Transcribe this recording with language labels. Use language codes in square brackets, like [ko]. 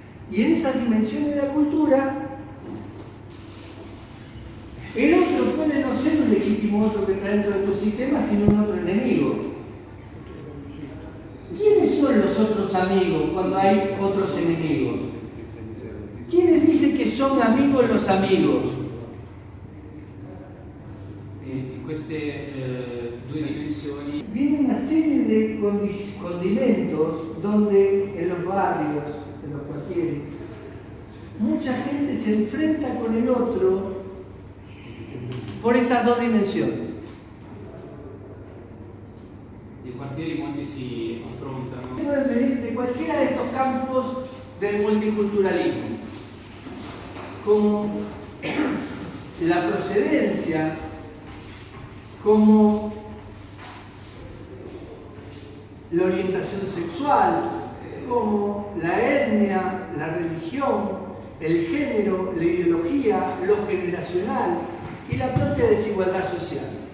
[es] Y en esas dimensiones de la cultura, el otro puede no ser un legítimo otro que está dentro de tu sistema, sino un otro enemigo. ¿Quiénes son los otros amigos cuando hay otros enemigos? ¿Quiénes dicen que son amigos los amigos? [it] in queste due dimensioni [es] Viene una serie de condimentos donde en los barrios, en los cuartieres, mucha gente se enfrenta con el otro por estas dos dimensiones. [it] nei quartieri molti si affrontano [es] Pueden venir de cualquiera de estos campos del multiculturalismo, como la procedencia, como la orientación sexual, como la etnia, la religión, el género, la ideología, lo generacional y la propia desigualdad social.